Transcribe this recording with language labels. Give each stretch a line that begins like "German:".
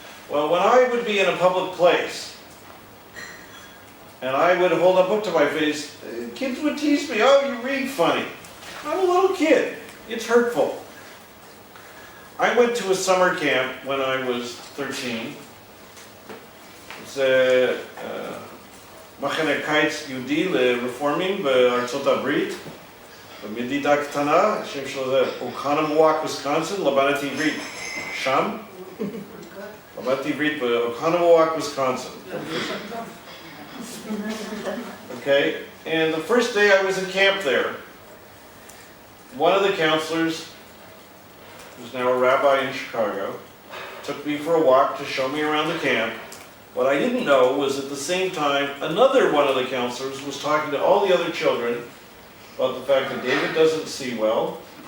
English: Well, when I would be in a public place, and I would hold a book to my face, kids would tease me, "Oh, you read funny." I'm a little kid. It's hurtful. I went to a summer camp when I was 13.
Hebrew: זה מחנה קיץ יהודי לרפורמים בארצות הברית, במדינה קטנה, השם שלו זה אוקנאמו, ויסקונסין, למדתי עברית שם. למדתי עברית באוקנאמו, ויסקונסין.
English: Okay, and the first day I was in camp there, one of the counselors, who's now a rabbi in Chicago, took me for a walk to show me around the camp. What I didn't know was at the same time, another one of the counselors was talking to all the other children about the fact that David doesn't see well.